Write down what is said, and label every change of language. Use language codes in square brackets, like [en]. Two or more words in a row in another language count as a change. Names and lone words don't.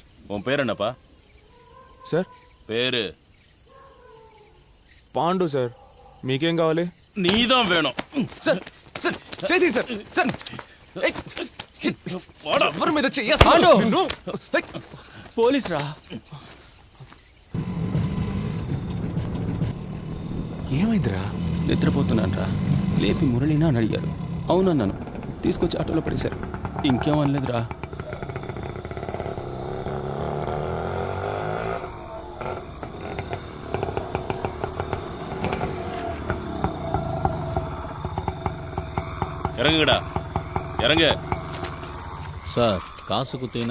[ta] உன் பேர் என்னப்பா? [te] సార్ [ta] பேரு [te] పాండు సార్. మీకేం కావాలి? [ta] நீதான் வேணும். [te] సార్ సార్ చేయండి సార్. సార్ ఏయ్, [ta] வாடா. [te] ఎవరి మీద చెయ్యేస్తాను? పోలీస్ రా. ఏమైందిరా? నిద్రపోతున్నాను రా. లేపి మురళినా అని అడిగారు. అవునన్నాను. తీసుకొచ్చి ఆటోలో పడేశారు. ఇంకేం అనలేదురా. [ta] இறங்குங்கடா, இறங்கு. சார் காசு குத்தினா